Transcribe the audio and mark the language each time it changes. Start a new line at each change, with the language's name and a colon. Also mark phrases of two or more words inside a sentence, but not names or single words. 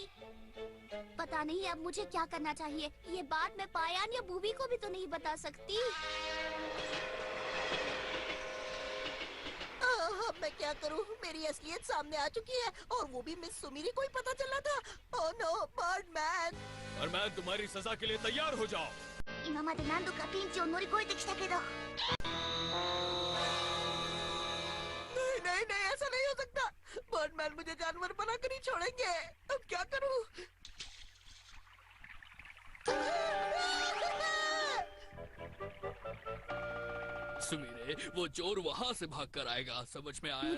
Hindi: पता नहीं अब मुझे क्या करना चाहिए। ये बात मैं पायान या बूबी को भी तो नहीं बता सकती। अब मैं क्या करूं? मेरी असलियत सामने आ चुकी है और वो भी मिस सुमीरी को ही पता चला था।
English: oh no, बर्डमैन!
Hindi: परमान, तुम्हारी सजा के लिए तैयार हो जाओ।
Japanese: 今まで何度かピンチを乗り越えてきたけど
Hindi: नहीं नहीं नहीं, ऐसा नहीं हो सकता। बर्डमैन मुझे जानवर बनाकर ही छोड़ेंगे। अब क्या करूं? सुमीरे, वो चोर वहाँ से भाग कर आएगा, समझ में आया